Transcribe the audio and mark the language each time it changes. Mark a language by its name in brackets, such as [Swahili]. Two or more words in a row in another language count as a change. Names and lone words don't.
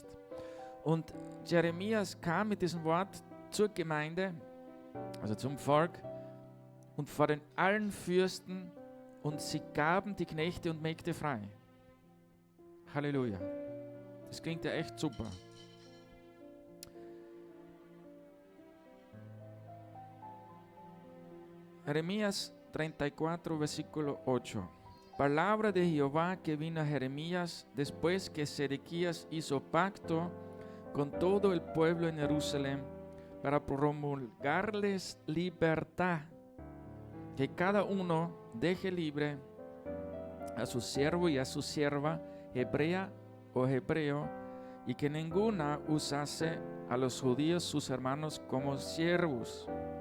[German] Und Jeremias kam mit diesem Wort zur Gemeinde, also zum Volk, und vor den allen Fürsten, und sie gaben die Knechte und Mägde frei. Halleluja. Das klingt ja echt super. [Spanish] Jeremías 34, versículo 8. Palabra de Jehová que vino a Jeremías después que Sedequías hizo pacto con todo el pueblo en Jerusalén para promulgarles libertad, que cada uno deje libre a su siervo y a su sierva, hebrea o hebreo, y que ninguna usase a los judíos sus hermanos como siervos.